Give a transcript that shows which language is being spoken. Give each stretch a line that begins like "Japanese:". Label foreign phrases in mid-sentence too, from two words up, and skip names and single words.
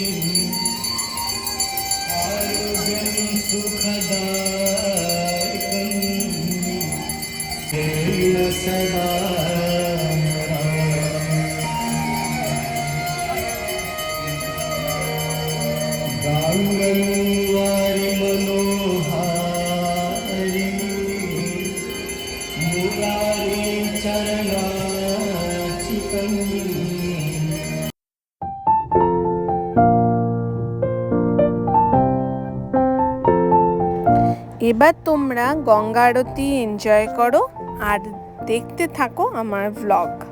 Sanskrit: आरोग्यं सुखदायकं तेन सदा गाङ्गवारि मनोहारि मुरारी चरणाचिकम्
Bangla: এবার তোমরা গঙ্গা আরতি এনজয় করো আর দেখতে থাকো আমার ভ্লগ।